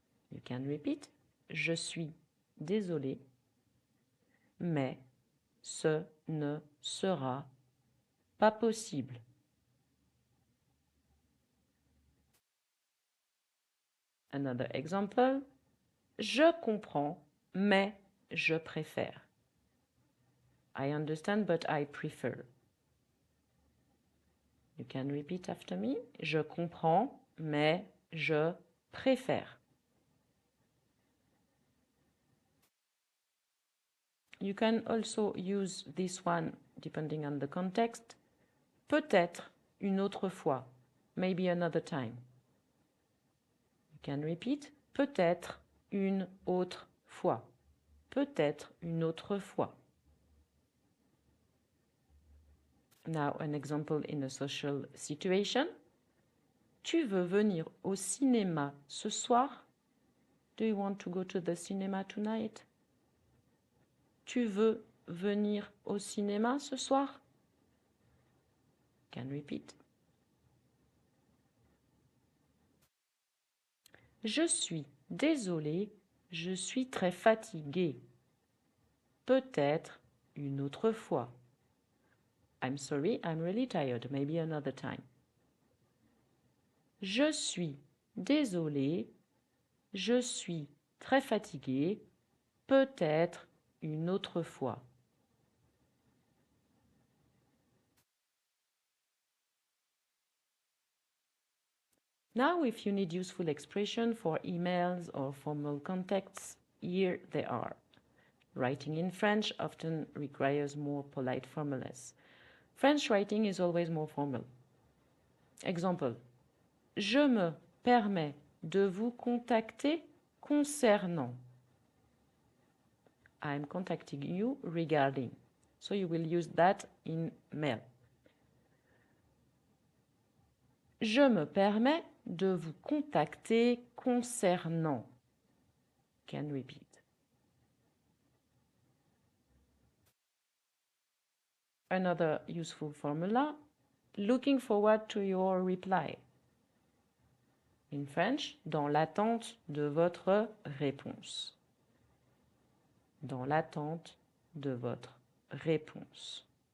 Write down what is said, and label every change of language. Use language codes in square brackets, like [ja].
[en] You can repeat, [fr] je suis désolé, mais ce ne sera pas possible. [en] Another example, [fr] je comprends, mais je préfère. [en] I understand, but I prefer. You can repeat after me. [fr] Je comprends, mais je préfère. [en] You can also use this one depending on the context. [fr] Peut-être une autre fois. [en] Maybe another time. You can repeat. [fr] Peut-être une autre fois. Peut-être une autre fois. [en] Now an example in a social situation. [fr] Tu veux venir au cinéma ce soir? [en] Do you want to go to the cinema tonight? [fr] Tu veux venir au cinéma ce soir? [en] Can repeat. [fr] Je suis désolée, je suis très fatiguée. Peut-être une autre fois. [en] I'm sorry, I'm really tired. Maybe another time. [fr] Je suis désolée, je suis très fatiguée. Peut-être une autre fois. [en] Now, if you need useful expression for emails or formal contexts, here they are. Writing in French often requires more polite formulas. French writing is always more formal. Example. [fr] Je me permets de vous contacter concernant. [en] I'm contacting you regarding. So you will use that in mail. [fr] Je me permets de vous contacter concernant. [en] Can repeat. Another useful formula, looking forward to your reply. In French, [fr] dans l'attente de votre réponse. Dans l'attente de votre réponse.